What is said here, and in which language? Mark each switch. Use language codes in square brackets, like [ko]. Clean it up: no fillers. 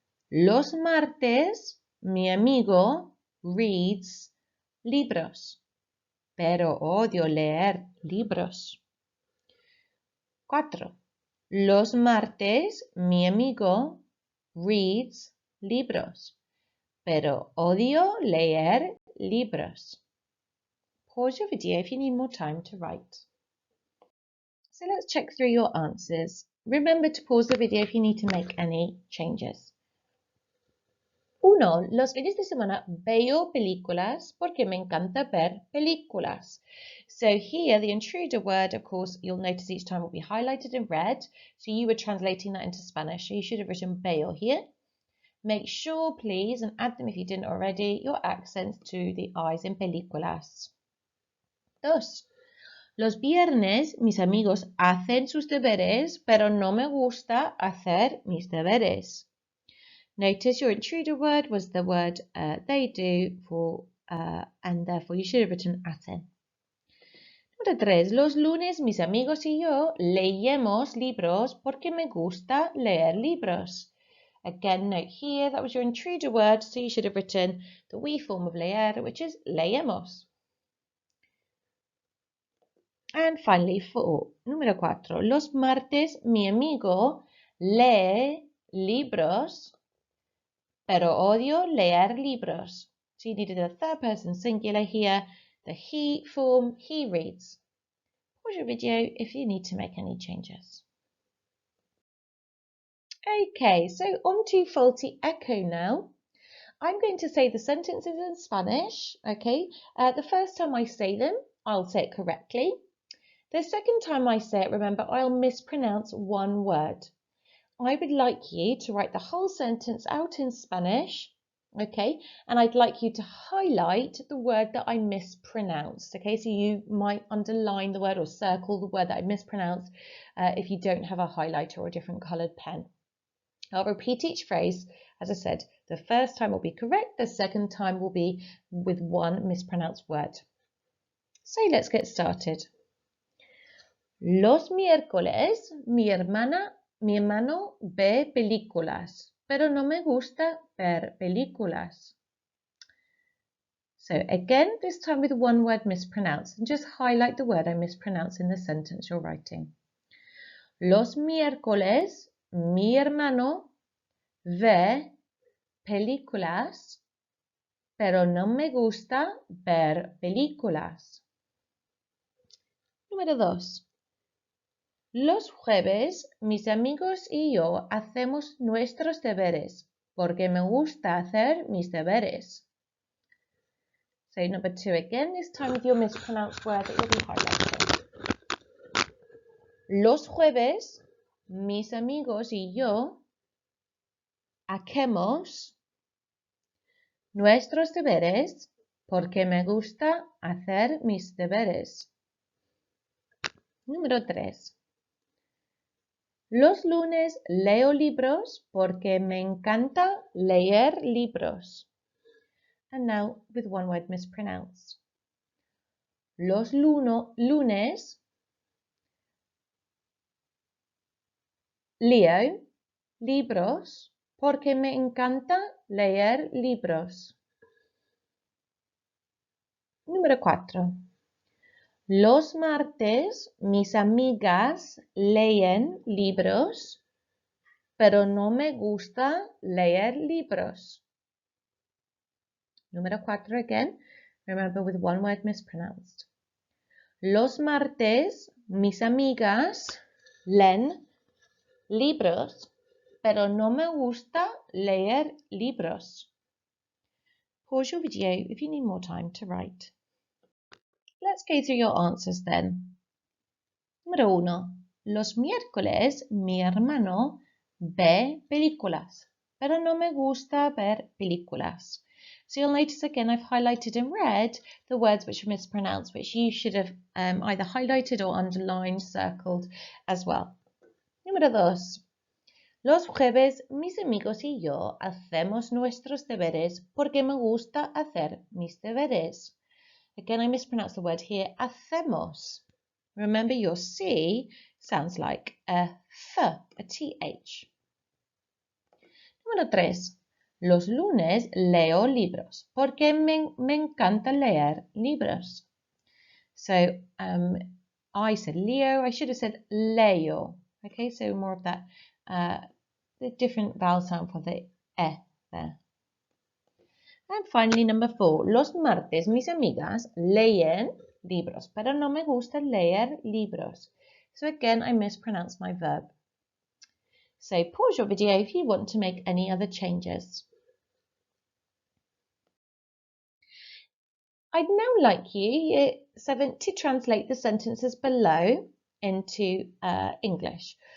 [es] Los martes mi amigo [en] reads [es] libros, pero odio leer libros. 4. Los martes mi amigo [en] reads [es] libros, pero odio leer libros. [en] Pause your video if you need more time to write. So let's check through your answers. Remember to pause the video if you need to make any changes. 1. [es] Los fines de semana veo películas porque me encanta ver películas. [en] So here, the intruder word, of course, you'll notice each time will be highlighted in red. So you were translating that into Spanish. So you should have written veo here. Make sure, please, and add them if you didn't already, your accents to the I's in películas. 2. [es] Los viernes mis amigos hacen sus deberes, pero no me gusta hacer mis deberes. [en] Notice your intruder word was the word they do for, and therefore you should have written hacen. [es] Número 3. Los lunes mis amigos y yo leemos libros porque me gusta leer libros. [en] Again, note here that was your intruder word, so you should have written the we form of leer, which is leemos. And finally, 4. [es] Número 4. Los martes mi amigo lee libros, pero odio leer libros. [en] So you needed a third person singular here, the he form, he reads. Pause your video if you need to make any changes. Okay, so on to faulty echo now. I'm going to say the sentences in Spanish, okay? The first time I say them, I'll say it correctly. The second time I say it, remember, I'll mispronounce one word. I would like you to write the whole sentence out in Spanish, okay? And I'd like you to highlight the word that I mispronounced, okay? So you might underline the word or circle the word that I mispronounced if you don't have a highlighter or a different coloured pen. I'll repeat each phrase. As I said, the first time will be correct, the second time will be with one mispronounced word. So let's get started. [es] Los miércoles mi hermano ve películas, pero no me gusta ver películas. [en] So again, this time with one word mispronounced, and just highlight the word I mispronounced in the sentence you're writing. [es] Los miércoles mi hermano ve películas, pero no me gusta ver películas. Número 2. Los jueves mis amigos y yo hacemos nuestros deberes porque me gusta hacer mis deberes. [en] So number 2 again, this time with your mispronounced word that you'll be highlighting. [es] Los jueves mis amigos y yo hacemos nuestros deberes porque me gusta hacer mis deberes. Número 3. Los lunes leo libros porque me encanta leer libros. [en] And now with one word mispronounced. [es] Los lunes leo libros porque me encanta leer libros. Número 4. Los martes mis amigas leen libros, pero no me gusta leer libros. Número 4 [en] again. Remember with one word mispronounced. [es] Los martes mis amigas leen libros, pero no me gusta leer libros. [en] Pause your video if you need more time to write. Let's go through your answers then. [es] Número 1. Los miércoles mi hermano ve películas, pero no me gusta ver películas. [en] So you'll notice again I've highlighted in red the words which are mispronounced, which you should have either highlighted or underlined, circled as well. [es] Número 2. Los jueves mis amigos y yo hacemos nuestros deberes porque me gusta hacer mis deberes. [en] Again, I mispronounced the word here, hacemos. Remember your C sounds like a th, a th. [es] Número 3. Los lunes leo libros porque me encanta leer libros. [en] So I said Leo, I should have said leo. Okay, so more of that, the different vowel sound for the e there. And finally, number 4. [es] Los martes mis amigas leen libros, pero no me gusta leer libros. [en] So again, I mispronounced my verb. So pause your video if you want to make any other changes. I'd now like you, Year 7, to translate the sentences below into English.